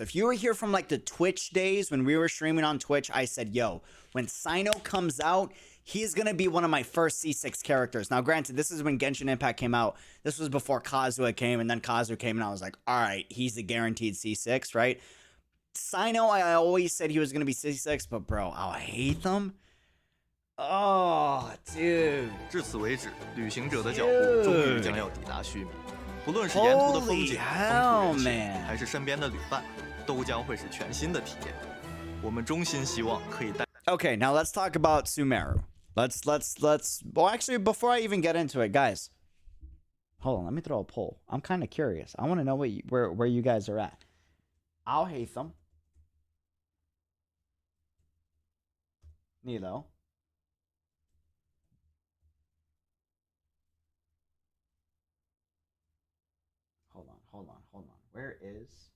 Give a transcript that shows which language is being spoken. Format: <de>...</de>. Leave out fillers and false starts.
<en>If you were here from like the Twitch days when we were streaming on Twitch, I said, yo, when CYNO comes out, he's going to be one of my first C6 characters. Now, granted, this is when Genshin Impact came out. This was before Kazuha came, and then Kazuha came, and I was like, all right, he's a guaranteed C6, right? CYNO, I always said he was going to be C6, but bro, ALHAITHAM? Oh, dude.</en> <zh>至此为止，旅行者的脚步终于将要抵达须弥。不论是沿途的风景、风土人情，还是身边的旅伴，都将会是全新的体验。我们衷心希望可以带。</zh> <en>Okay, now let's talk about Sumeru. Let's. Well, actually, before I even get into it, guys, hold on. Let me throw a poll. I'm kind of curious. I want to know where you guys are at. ALHAITHAM, Nilo, hold on. Where is?</en>